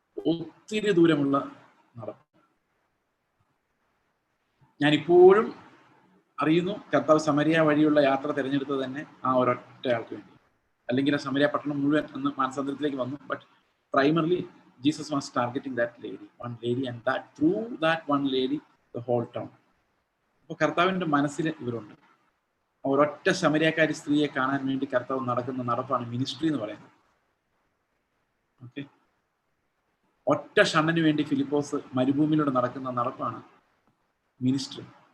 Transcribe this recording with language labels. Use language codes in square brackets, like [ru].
[ml] ഒത്തിരി ദൂരമുള്ള നടപ്പ്. ഞാനിപ്പോഴും അറിയുന്നു കർത്താവ് സമരിയ വഴിയുള്ള യാത്ര തിരഞ്ഞെടുത്തത് തന്നെ ആ ഒരൊറ്റ ആൾക്ക് വേണ്ടി. അല്ലെങ്കിൽ ആ സമരിയ പട്ടണം മുഴുവൻ അന്ന് മാനസാന്തരത്തിലേക്ക് വന്നു. [en] But primarily Jesus was targeting that lady, one lady, and that through that one lady the whole town. [ml] അപ്പോൾ കർത്താവിൻ്റെ മനസ്സിൽ ഇവരുണ്ട്. ഒരൊറ്റ ശമരിയക്കാരി സ്ത്രീയെ കാണാൻ വേണ്ടി കർത്താവ് നടക്കുന്ന നടപ്പാണ് മിനിസ്ട്രി എന്ന് പറയുന്നത്. ഓക്കെ, ഒറ്റ ഷണ്ണന് വേണ്ടി ഫിലിപ്പോസ് മരുഭൂമിയിലൂടെ നടക്കുന്ന നടപ്പാണ് മിനിസ്ട്രി.